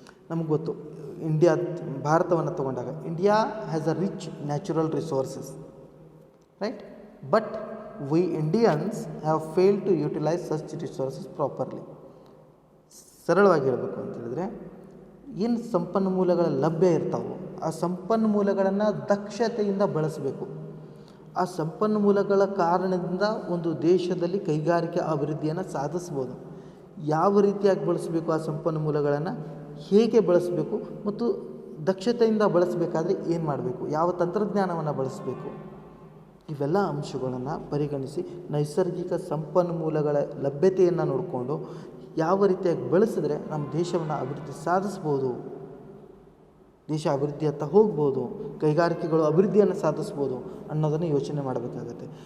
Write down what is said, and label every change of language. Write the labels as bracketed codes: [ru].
[kn] ನಮಗೆ ಗೊತ್ತು, ಭಾರತವನ್ನು ತಗೊಂಡಾಗ [en] India has a rich natural resources. Right. But we Indians have failed to utilize such resources properly. [kn] ಸರಳವಾಗಿ ಹೇಳಬೇಕು ಅಂತ ಹೇಳಿದರೆ, ಏನು ಸಂಪನ್ಮೂಲಗಳ ಲಭ್ಯ ಇರ್ತಾವೋ ಆ ಸಂಪನ್ಮೂಲಗಳನ್ನು ದಕ್ಷತೆಯಿಂದ ಬಳಸಬೇಕು. ಆ ಸಂಪನ್ಮೂಲಗಳ ಕಾರಣದಿಂದ ಒಂದು ದೇಶದಲ್ಲಿ ಕೈಗಾರಿಕಾ ಅಭಿವೃದ್ಧಿಯನ್ನು ಸಾಧಿಸ್ಬೋದು. ಯಾವ ರೀತಿಯಾಗಿ ಬಳಸಬೇಕು, ಆ ಸಂಪನ್ಮೂಲಗಳನ್ನು ಹೇಗೆ ಬಳಸಬೇಕು ಮತ್ತು ದಕ್ಷತೆಯಿಂದ ಬಳಸಬೇಕಾದ್ರೆ ಏನು ಮಾಡಬೇಕು, ಯಾವ ತಂತ್ರಜ್ಞಾನವನ್ನು ಬಳಸಬೇಕು, ಇವೆಲ್ಲ ಅಂಶಗಳನ್ನು ಪರಿಗಣಿಸಿ ನೈಸರ್ಗಿಕ ಸಂಪನ್ಮೂಲಗಳ ಲಭ್ಯತೆಯನ್ನು ನೋಡಿಕೊಂಡು ಯಾವ ರೀತಿಯಾಗಿ ಬಳಸಿದ್ರೆ ನಮ್ಮ ದೇಶವನ್ನು ಅಭಿವೃದ್ಧಿ ಸಾಧಿಸ್ಬೋದು, ದೇಶ ಅಭಿವೃದ್ಧಿಯತ್ತ ಹೋಗ್ಬೋದು, ಕೈಗಾರಿಕೆಗಳು ಅಭಿವೃದ್ಧಿಯನ್ನು ಸಾಧಿಸ್ಬೋದು ಅನ್ನೋದನ್ನು ಯೋಚನೆ ಮಾಡಬೇಕಾಗತ್ತೆ.